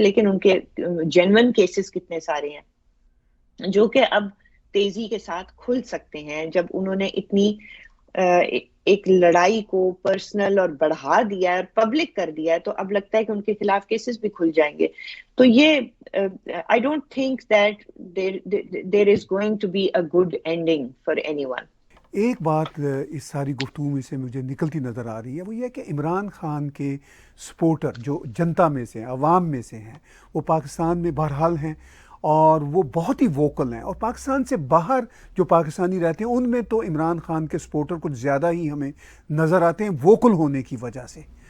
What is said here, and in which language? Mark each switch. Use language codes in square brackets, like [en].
[ur] لیکن ان کے genuine cases کتنے سارے ہیں جو کہ اب تیزی کے ساتھ کھل سکتے ہیں جب انہوں نے اتنی ایک لڑائی کو پرسنل اور بڑھا دیا ہے اور پبلک کر دیا ہے. تو اب لگتا ہے کہ ان کے خلاف کیسز بھی کھل جائیں گے. تو یہ [en] I don't think that there is going to be a good ending for anyone. [ur] ایک بات اس ساری گفتگو میں سے مجھے نکلتی نظر آ رہی ہے وہ یہ کہ عمران خان کے سپورٹر جو جنتا میں سے ہیں عوام میں سے ہیں وہ پاکستان میں بہرحال ہیں اور وہ بہت ہی ووکل ہیں اور پاکستان سے باہر جو پاکستانی رہتے ہیں ان میں تو عمران خان کے سپورٹر کچھ زیادہ ہی ہمیں نظر آتے ہیں ووکل ہونے کی وجہ سے.